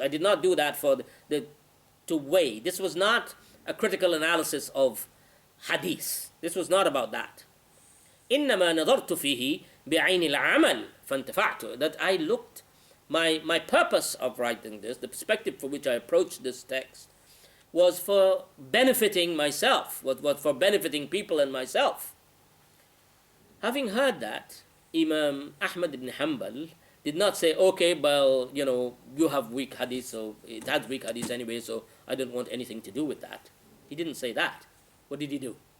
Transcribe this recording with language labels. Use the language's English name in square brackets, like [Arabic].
[English] I did not do that to weigh. This was not a critical analysis of hadith. This was not about that. [Arabic] إنما نظرت فيه بعين العمل فانتفعت. [English] That I looked, my purpose of writing this, the perspective for which I approached this text, was for benefiting myself, was for benefiting people and myself. Having heard that, Imam Ahmad ibn Hanbal did not say, okay, well, you have weak hadith, so it has weak hadith anyway, so I don't want anything to do with that. He didn't say that. What did he do?